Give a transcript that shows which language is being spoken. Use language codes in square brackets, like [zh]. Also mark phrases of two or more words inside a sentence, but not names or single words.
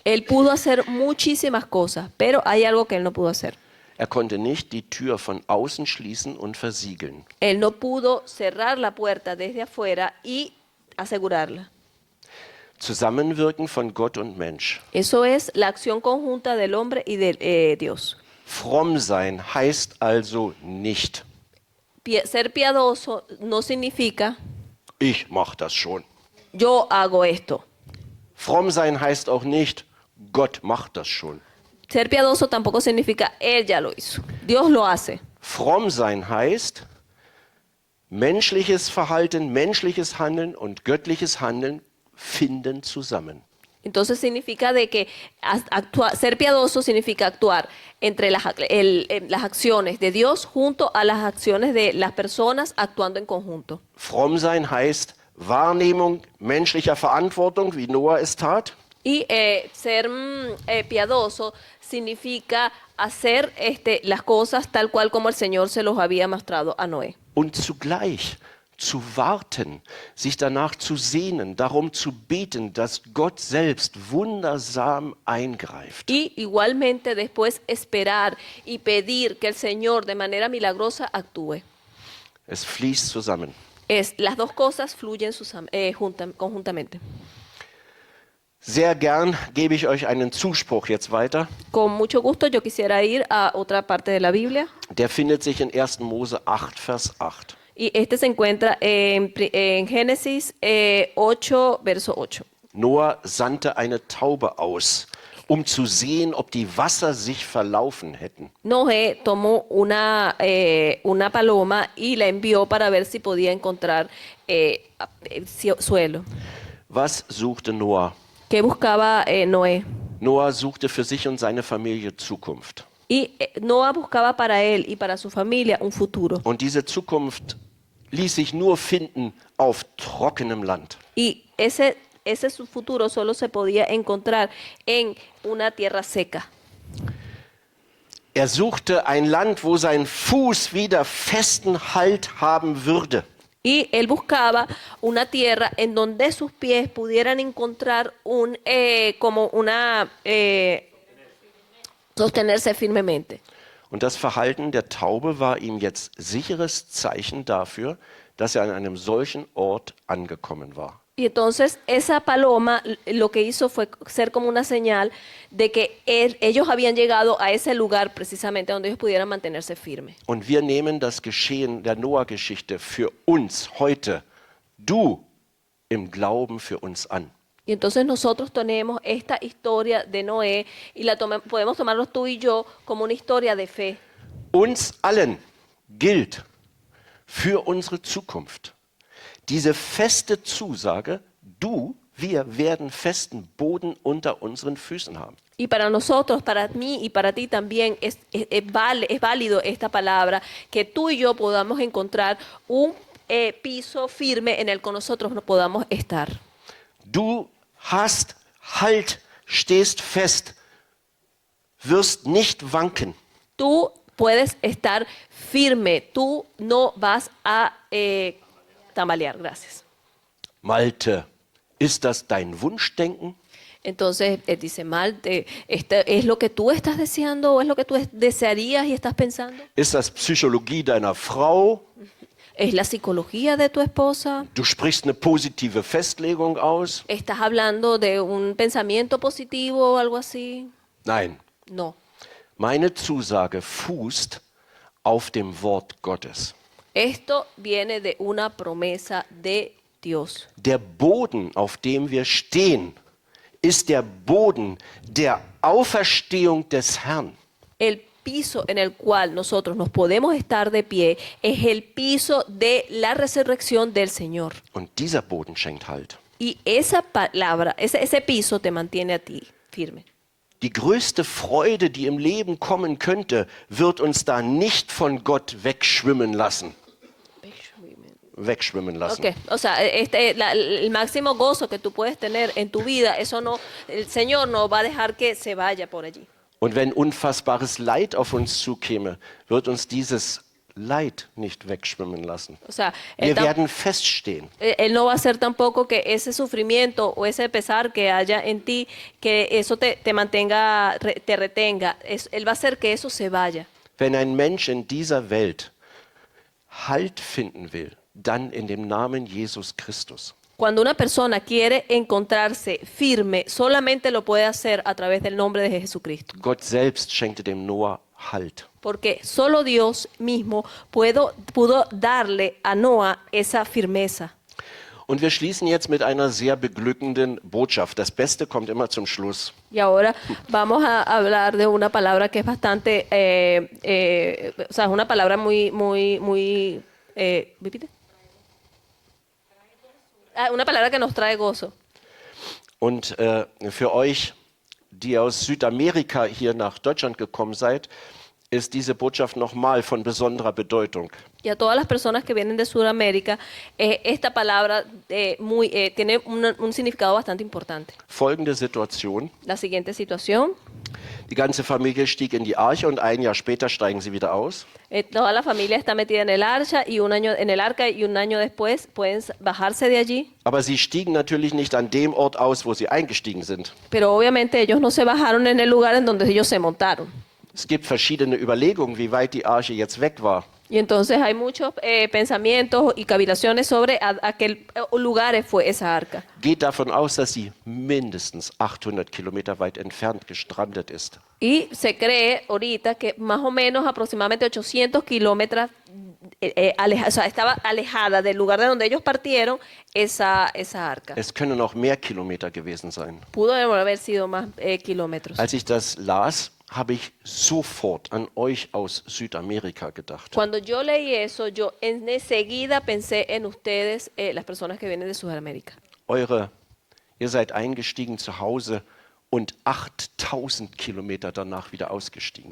[es] Él pudo hacer muchísimas cosas, pero hay algo que él no pudo hacer. [de] Er konnte nicht die Tür von außen schließen und versiegeln. [es] Él no pudo cerrar la puerta desde afuera y asegurarla. [de] Zusammenwirken von Gott und Mensch. [es] Eso es la acción conjunta del hombre y de Dios. [de] Fromm sein heißt also nicht, [es] Ser piadoso no significa [de] ich mach das schon. [es] yo hago esto. [de] Fromm sein heißt auch nicht, Gott macht das schon. [es] Ser piadoso tampoco significa él ya lo hizo. Dios lo hace. [de] Fromm sein heißt, menschliches Verhalten, menschliches Handeln und göttliches Handeln finden zusammen. [es] Entonces significa de que ser piadoso significa actuar entre las acciones de Dios junto a las acciones de las personas actuando en conjunto. [de] Fromm sein heißt Wahrnehmung menschlicher Verantwortung, wie Noah es tat. [es] Y ser piadoso significa hacer las cosas tal cual como el Señor se los había mostrado a Noé. [de] Und zugleich zu warten, sich danach zu sehnen, darum zu beten, dass Gott selbst wundersam eingreift. [es] Y igualmente después esperar y pedir que el Señor de manera milagrosa actúe. [de] Es fließt zusammen. [es] Las dos cosas fluyen conjuntamente. [de] Sehr gern gebe ich euch einen Zuspruch jetzt weiter. [es] Con mucho gusto yo quisiera ir a otra parte de la Biblia. [de] Der findet sich in 1. Mose 8, Vers 8. [es] Y se encuentra en Génesis 8, verso 8. [de] Noah sandte eine Taube aus, um zu sehen, ob die Wasser sich verlaufen hätten. [es] Noé tomó una paloma y la envió para ver si podía encontrar suelo. [de] Was suchte Noah? [es] ¿Qué buscaba Noé? [de] Noah suchte für sich und seine Familie Zukunft. [es] Y Noah buscaba para él y para su familia un futuro. [de] Und diese Zukunft ließ sich nur finden auf trockenem Land. [es] Y ese su futuro solo se podía encontrar en una tierra seca. [de] Er suchte ein Land, wo sein Fuß wieder festen Halt haben würde. [es] Y él buscaba una tierra en donde sus pies pudieran encontrar sostenerse firmemente. [de] Und das Verhalten der Taube war ihm jetzt sicheres Zeichen dafür, dass er an einem solchen Ort angekommen war. [es] Y entonces esa paloma lo que hizo fue ser como una señal de que ellos habían llegado a ese lugar precisamente donde ellos pudieran mantenerse firmes. [de] Und wir nehmen das Geschehen der Noah-Geschichte für uns heute, du im Glauben für uns an. [es] Y entonces nosotros tenemos esta historia de Noé y podemos tomarlo tú y yo como una historia de fe. [de] Uns allen gilt für unsere Zukunft diese feste Zusage, wir werden festen Boden unter unseren Füßen haben. [es] Y para nosotros, para mí y para ti también es válido esta palabra, que tú y yo podamos encontrar un piso firme en el que nosotros no podamos estar. [de] Du hast Halt, stehst fest, wirst nicht wanken. [es] Tú puedes estar firme, tú no vas a tambalear. Gracias. [de] Malte, ist das dein Wunschdenken? [es] Entonces dice Malte, ¿es lo que tú estás deseando o es lo que tú desearías y estás pensando? [de] Ist das Psychologie deiner Frau? [es] ¿Es la psicología de tu esposa? [de] Du sprichst eine positive Festlegung aus? [es] ¿Estás hablando de un pensamiento positivo o algo así? [de] Nein. [es] No. [de] Meine Zusage fußt auf dem Wort Gottes. [es] Esto viene de una promesa de Dios. [de] Der Boden, auf dem wir stehen, ist der Boden der Auferstehung des Herrn. [es] El piso en el cual nosotros nos podemos estar de pie es el piso de la resurrección del Señor. [de] Und dieser Boden schenkt Halt. [es] Y esa palabra, ese piso te mantiene a ti firme. [de] Die größte Freude, die im Leben kommen könnte, wird uns da nicht von Gott wegschwimmen lassen. Wegschwimmen lassen. Okay. [es] O sea, el máximo gozo que tú puedes tener en tu vida, eso no, el Señor no va a dejar que se vaya por allí. [de] Und wenn unfassbares Leid auf uns zukäme, wird uns dieses Leid nicht wegschwimmen lassen. [es] O sea, [de] Wir werden feststehen. [es] Él no va a hacer tampoco que ese sufrimiento o ese pesar que haya en ti, que eso te mantenga, te retenga. Él va a hacer que eso se vaya. [de] Wenn ein Mensch in dieser Welt Halt finden will, dann in dem Namen Jesus Christus. [es] Cuando una persona quiere encontrarse firme, solamente lo puede hacer a través del nombre de Jesucristo. [de] Gott selbst schenkte dem Noah Halt. [es] Porque solo Dios mismo pudo darle a Noah esa firmeza. [de] Und wir schließen jetzt mit einer sehr beglückenden Botschaft. Das Beste kommt immer zum Schluss. [es] Y ahora vamos a hablar de una palabra que es bastante, o sea, es una palabra muy, ¿repite? Una palabra que nos trae gozo. [de] Und für euch, die aus Südamerika hier nach Deutschland gekommen seid, ist diese Botschaft nochmal von besonderer Bedeutung. [es] Y a todas las personas que vienen de Sudamérica, esta palabra tiene un significado bastante importante. [de] Folgende Situation. [es] La siguiente situación. [de] Die ganze Familie stieg in die Arche und ein Jahr später steigen sie wieder aus. [es] Toda la familia está metida en el arca y un año después pueden bajarse de allí. [de] Aber sie stiegen natürlich nicht an dem Ort aus, wo sie eingestiegen sind. [es] Pero obviamente ellos no se bajaron en el lugar en donde ellos se montaron. [de] Es gibt verschiedene Überlegungen, wie weit die Arche jetzt weg war. [es] Y entonces hay muchos pensamientos y cavilaciones sobre a qué lugares fue esa arca. [de] Geht davon aus, dass sie mindestens 800 Kilometer weit entfernt gestrandet ist. [es] Y se cree ahorita que más o menos aproximadamente 800 kilómetros, o sea, estaba alejada del lugar de donde ellos partieron esa arca. [de] Es können auch mehr Kilometer gewesen sein. [es] Pudo haber sido más kilómetros. [de] Als ich das las, habe ich sofort an euch aus Südamerika gedacht. [es] Cuando yo leí eso, yo enseguida pensé en ustedes, las personas que vienen de Sudamérica. [de] Ihr seid eingestiegen zu Hause und 8000 Kilometer danach wieder ausgestiegen.